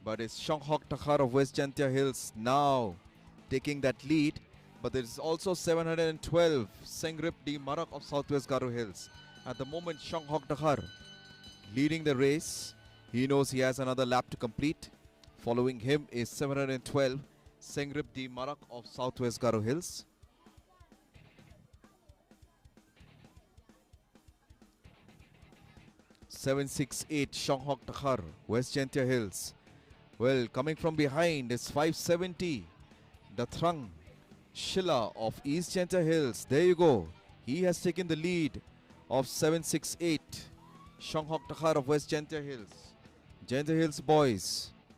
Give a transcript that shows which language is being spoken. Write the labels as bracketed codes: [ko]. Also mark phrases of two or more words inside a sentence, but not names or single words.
[en] But it's Shonghok Takhar of West Jantia Hills now taking that lead. But there is also 712 Sengrip D Marak of Southwest Garo Hills. At the moment, Shonghok Takhar leading the race. He knows he has another lap to complete. Following him is 712 Sengrip D Marak of Southwest Garo Hills. .768 Shonghok Takhar, West Jantia Hills. Well, coming from behind is 570 Dathrang Shilla of East Jantia Hills. There you go. He has taken the lead of 768 Shonghok Takhar of West Jantia Hills. Jantia Hills boys.